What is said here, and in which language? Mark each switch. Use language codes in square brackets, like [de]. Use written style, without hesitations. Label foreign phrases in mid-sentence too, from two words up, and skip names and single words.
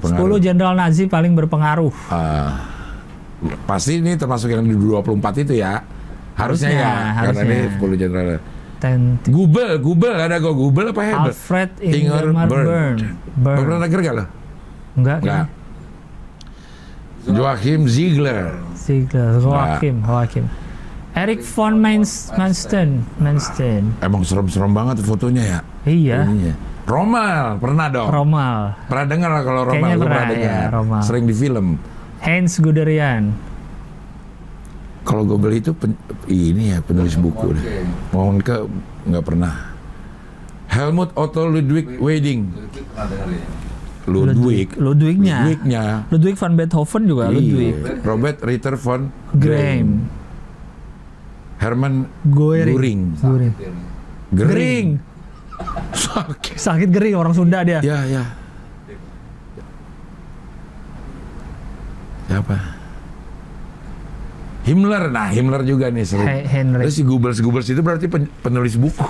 [id] 10 jenderal Nazi paling berpengaruh. Pasti ini termasuk yang di 24 itu ya. Harusnya ya. Karena ini 10 jenderal. Google ada kok. Google apa Hebel? Alfred Ingmar Bern. Pernah denger gak lo? Enggak. Joachim Ziegler. Joachim. Eric von Manstein. Emang serem-serem banget fotonya ya? Iya. Rommel, pernah dong? Pernah dengar lah kalau Rommel, pernah dengar. Ya, sering di film. Heinz Guderian. Kalau Google itu ini ya penulis buku deh. Monke nggak pernah. Helmut Otto Ludwig Wedding. Ludwig van Beethoven juga. Ludwig. Robert Ritter von Graeme. Hermann Göring. Sakit gering orang Sunda dia. Ya. Siapa? Himmler juga nih sering. Terus si Goebbels itu berarti penulis buku.